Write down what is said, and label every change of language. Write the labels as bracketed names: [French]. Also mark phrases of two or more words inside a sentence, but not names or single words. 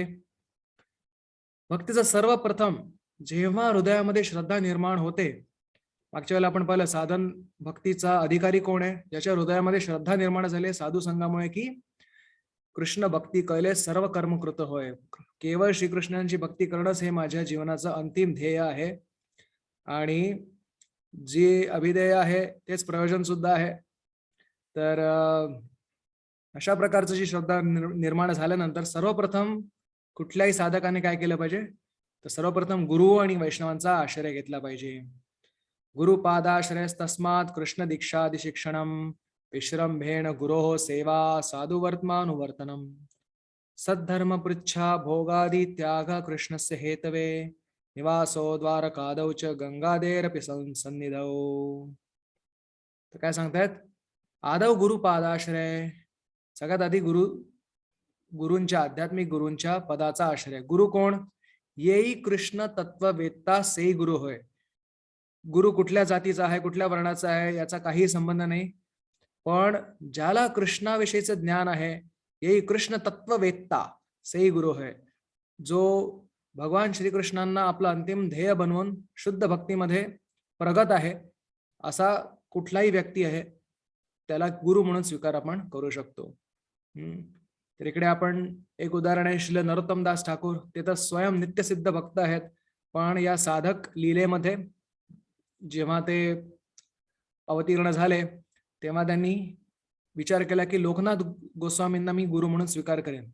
[Marathi] भक्तीचा सर्वप्रथम जेव्हा हृदयामध्ये श्रद्धा निर्माण होते, मागच्या वेळेला आपण पाहिलं साधन भक्तीचा अधिकारी कोण आहे, ज्याच्या हृदयामध्ये श्रद्धा निर्माण झाली साधू संघामुळे, की [Bangla] কৃষ্ণ ভক্তি কৈলে সর্ব কর্মকৃত হয়, [Marathi] केवळ श्रीकृष्णांची भक्ती करणंच हे माझ्या जीवनाचं अंतिम ध्येय आहे, आणि जे अभिध्येय आहे तेच प्रयोजन सुद्धा आहे. तर अशा प्रकारची जी श्रद्धा निर्माण झाल्यानंतर सर्वप्रथम कुठल्याही साधकाने काय केलं पाहिजे, तर सर्वप्रथम गुरु आणि वैष्णवांचा आश्रय घेतला पाहिजे. [Sanskrit] गुरुपादाश्रयस्तस्मात् कृष्ण दीक्षादि शिक्षणम विश्रम्भेण गुरोः सेवा साधुवर्त्मानुवर्तनम. सद्धर्म पृच्छा भोगादि त्याग कृष्णस्य हेतवे निवासो द्वारकादौ च गंगादेरपि सन्निधौ. [Marathi] तर काय सांगतायत, [Sanskrit] आदौ गुरुपादाश्रय, [Marathi] सगळ्यात आधी गुरूंच्या, आध्यात्मिक गुरूंच्या पदाचा आश्रय. गुरु कोण? [Bangla] যেই কৃষ্ণ তত্ত্ববেত্তা সেই গুরু হয়. [Marathi] गुरु कुठल्या जातीचा आहे, कुठल्या वर्णाचा आहे याचा काही संबंध नाही, पण ज्याला कृष्णाविषयीचं ज्ञान आहे, [Bangla] যেই কৃষ্ণ তত্ত্ববেত্তা সেই গুরু হয়, [Marathi] जो भगवान श्रीकृष्णांना आपलं अंतिम ध्येय बनवून शुद्ध भक्तीमध्ये प्रगत आहे, असा कुठलाही व्यक्ती आहे त्याला गुरु म्हणून स्वीकार आपण करू शकतो. तर इकडे आपण एक उदाहरण आहे श्री नरोत्तमदास ठाकूर. ते तर स्वयं नित्यसिद्ध भक्त आहेत, पण या साधक लीलेमध्ये जेव्हा ते अवतीर्ण झाले तेव्हा त्यांनी विचार केला की लोकनाथ गोस्वामींना मी गुरु म्हणून स्वीकार करेन.